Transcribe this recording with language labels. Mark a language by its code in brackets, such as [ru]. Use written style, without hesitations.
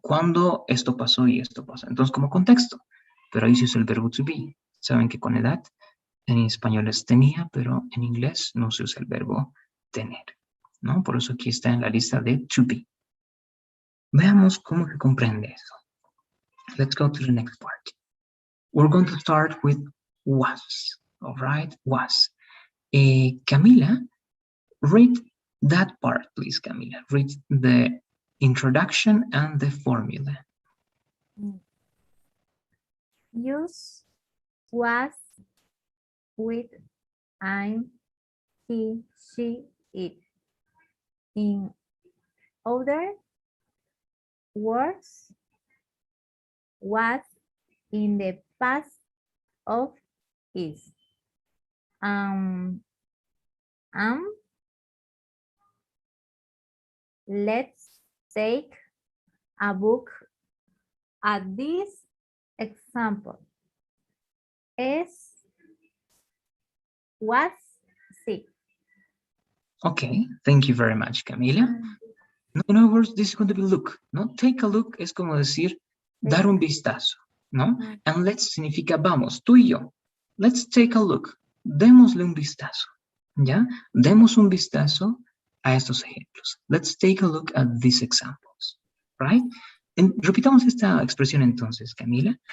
[es] Cuando esto pasó y esto pasó. Entonces, como contexto, pero ahí se usa el verbo to be. Saben que con edad en español es tenía, pero en inglés no se usa el verbo tener, ¿no? Por eso aquí está en la lista de to be. Veamos cómo se comprende eso. [en] Let's go to the next part. We're going to start with was, all right? Was. Camila, read that part, please, Camila. Read the introduction and the formula. Use was with I'm, he, she, it. In other words, was in the past of is. Um, um, let's take a look at this example. Was sick. Okay, thank you very much, Camila. No, in other words, this is going to be look, ¿no? Take a look [es] es como decir, dar un vistazo, ¿no? [en] And let's [es] significa vamos, tú y yo. [en] Let's take a look. [es] Démosle un vistazo, ¿ya? Demos un vistazo a estos ejemplos. [en] Let's take a look at these examples, right? [es] Repitamos esta expresión entonces, Camila.